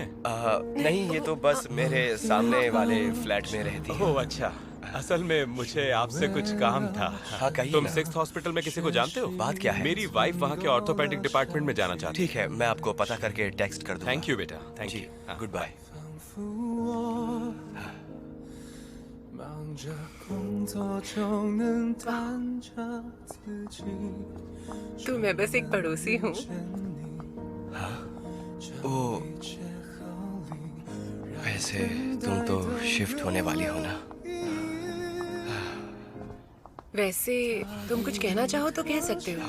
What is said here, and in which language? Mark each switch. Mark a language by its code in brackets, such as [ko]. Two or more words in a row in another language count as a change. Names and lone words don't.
[hi] नहीं, ये तो बस मेरे सामने वाले फ्लैट में रहती है। ओह अच्छा, असल में मुझे आपसे कुछ काम था। हाँ, कहिए तुम ना। 6th हॉस्पिटल में किसी को जानते हो? बात क्या है? मेरी वाइफ वहाँ के [en] orthopedic department [hi] में जाना चाहती है। ठीक है, मैं आपको पता करके टेक्स्ट कर दूंगा। [en] thank you बेटा, thank [hi] जी, [en] यू। good bye. 服我，忙着工作就能弹着自己。 [hi] तू मैं बस एक पड़ोसी हूँ। ओ, वैसे तुम तो शिफ्ट होने वाली हो ना? वैसे तुम कुछ कहना चाहो तो कह सकते हो।